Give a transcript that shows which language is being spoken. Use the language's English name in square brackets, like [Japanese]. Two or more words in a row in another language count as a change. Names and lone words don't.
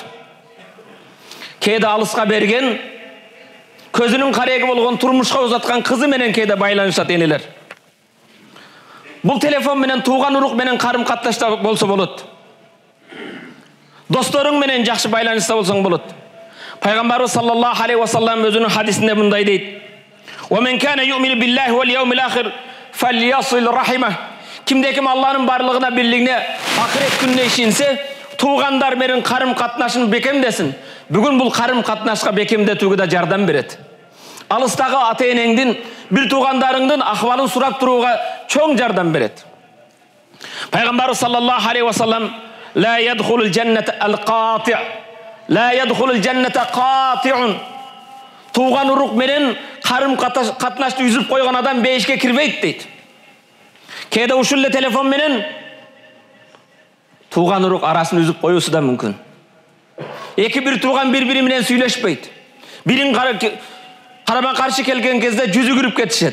[Kyrgyz] Кээде алыска берген, көзүнүн кареги болгон, турмушка узаткан кызы менен кээде байланышат энелер. Бул телефон менен тууган урук менен карым катташта болсо болот. Досторуң менен жакшы байланышта болсоң болот. Пайгамбарыбыз [Arabic] صلى الله عليه وسلم [Kyrgyz] өзүнүн хадисинде мындай дейт: [Arabic] "ومن كان يؤمن بالله واليوم الآخر فليصل رحمه." [Kyrgyz] Кимде ким Алланын барлыгына, бирлигине, акырет күнүнө ишенсе, туугандар менен карым катнашын бекемдесин. Бүгүн бул карым катнашка бекемдетүүгө да жардам берет. Алыстагы ата-энеңдин, бир туугандарыңдын акыбалын сурап турууга чоң жардам берет. [Arabic] Пайгамбарыбыз صلى الله عليه وسلم: "لا يدخل الجنة القاطع'." لا يدخل الجنة قاطع. [Kyrgyz] Тууган урук менен карым катнашты үзүп койгон адам бейишке кирбейт дейт. Кээде ушул эле телефон менен тууган урук арасын үзүп коюусу да мүмкүн. Эки бир тууган бири-бири менен сүйлөшпөйт. Бирин карама каршы келген кезде жүзү күрүп кетишет.